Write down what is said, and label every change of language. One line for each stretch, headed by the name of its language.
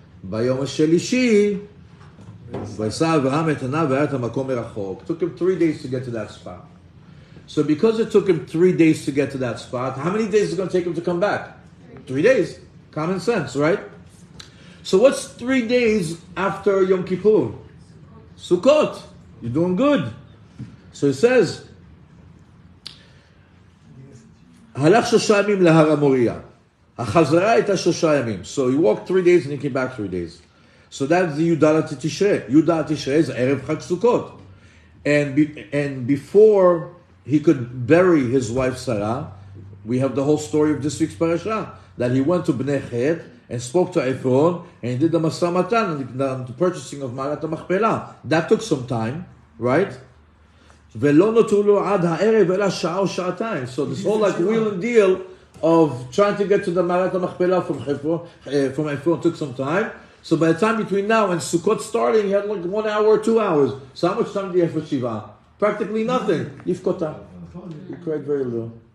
Hebrew: ביום השלישי, וישא אברהם את עיניו והיה את המקום מרחוק.
English: It took him 3 days to get to that spot. So because it took him 3 days to get to that spot, how many days is it going to take him to come back? 3 days. Common sense, right? So what's 3 days after Yom Kippur? Sukkot. You're doing good. So it says,
Hebrew: הלך 3 ימים להר המוריה. החזרה הייתה 3 ימים.
English: So he walked 3 days and he came back 3 days. So that's the Yudalat Tishrei. Yudalat Tishrei is Erev Chag Sukkot. And before he could bury his wife Sarah, we have the whole story of this week's parasha, that he went to Bnei Chet and spoke to Ephron and he did the Masa Matan, the purchasing of Marat HaMachpelah. That took some time, right?
Hebrew: ולא נותרו לו עד הערב אלא שעה או שעתיים.
English: So this whole like wheel and deal of trying to get to the Marat HaMachpelah from Ephron took some time. So by the time between now and Sukkot starting, he had like 1 hour or 2 hours. So how much time do you have for Shiva? Practically nothing. Yifkota. You cried very little.